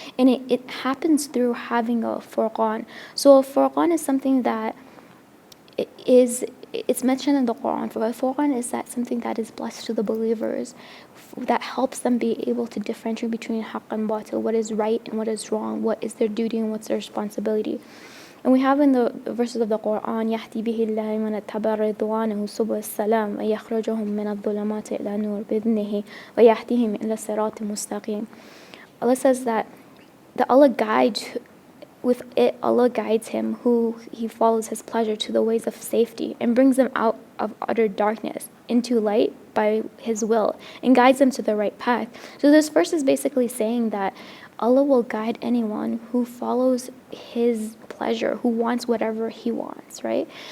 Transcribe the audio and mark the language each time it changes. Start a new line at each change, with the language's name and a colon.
English: And it happens through having a furqan. So a furqan is something that it's mentioned in the Quran. For a furqan is that something that is blessed to the believers, that helps them be able to differentiate between haqq and batil, what is right and what is wrong, what is their duty and what's their responsibility. And we have in the verses of the Quran,
Arabic: يَهْدِي بِهِ اللَّهِ مَنِ اتَّبَعَ رِضْوَانَهُ سُبُلَ السَّلَامِ وَيَخْرُجُهُم مِّنَ الظُّلُمَاتِ إِلَى النُّورِ بِإِذْنِهِ وَيَهْدِيهِمْ إِلَى الصِّرَاطِ الْمُسْتَقِيمِ.
English: Allah says that Allah guides him who he follows his pleasure to the ways of safety and brings them out of utter darkness into light by his will and guides them to the right path. So this verse is basically saying that Allah will guide anyone who follows his pleasure, who wants whatever he wants, right?